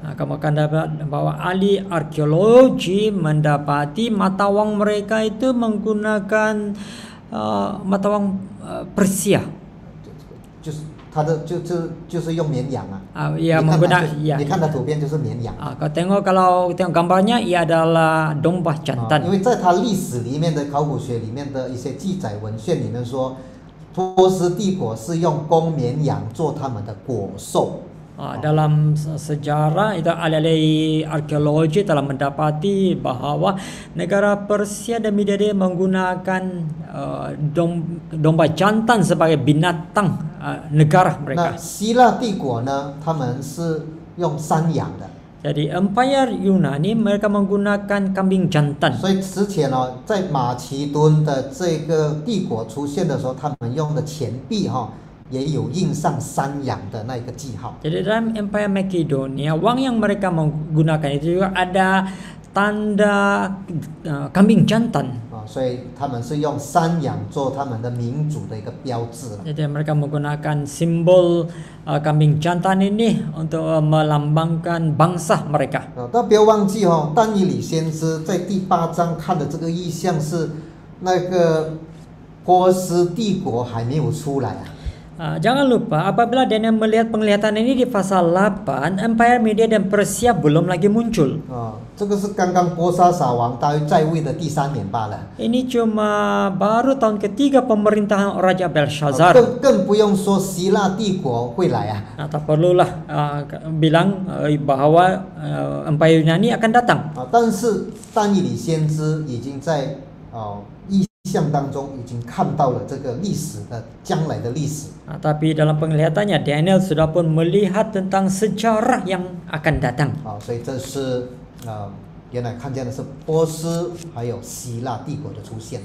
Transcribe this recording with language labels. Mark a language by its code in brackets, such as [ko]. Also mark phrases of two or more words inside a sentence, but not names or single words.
[ms] Kamu akan dapat bahwa ahli arkeologi mendapati mata wang mereka itu menggunakan mata wang Persia. [zh] 就是用绵羊 [ms] ia menggunakan, [zh] 你看它图片就是绵羊。 [ms] kalau tengok gambarnya, ia adalah domba jantan. [zh] 因为在它历史里面的考古学里面的一些记载文献里面说，波斯帝国是用公绵羊做他们的果兽。 [ms] Dalam sejarah itu ahli arkeologi telah mendapati bahwa negara Persia dan Media menggunakan domba jantan sebagai binatang negara mereka. [zh] 那希腊帝国呢，他们是用山羊的。 [ms] Jadi Empire Yunani mereka menggunakan kambing jantan. [zh] 所以之前在马其顿的这个帝国出现的时候，他们用的钱币也有印上山羊的那个记号。 [ms] Jadi dalam Empire Makedonia, wang yang mereka menggunakan itu juga ada tanda kambing jantan. [zh] 所以他们是用山羊做他们的民族的一个标志。 [ms] Jadi mereka menggunakan simbol kambing jantan ini untuk melambangkan bangsa mereka. [zh] 但不要忘记但以理先知在第8章看的这个意象是那个波斯帝国还没有出来。 [ms] Jangan lupa apabila Daniel melihat penglihatan ini di pasal 8, Empire Media dan Persia belum lagi muncul. [zh] 这个是刚刚波沙撒王大约在位的第3年罢了。 [ms] Ini cuma baru tahun ketiga pemerintahan Raja Belshazzar. [zh] 更不用说希腊帝国会来 [ms] Tak perlulah bilang bahwa Empire Yunani akan datang. [zh] 但是但以理先知已经在意象当中已经看到了这个历史的将来的历史。 [ms] Tapi dalam penglihatannya Daniel sudah pun melihat tentang sejarah yang akan datang. [zh] 所以这是原来看见的是波斯还有希腊帝国的出现。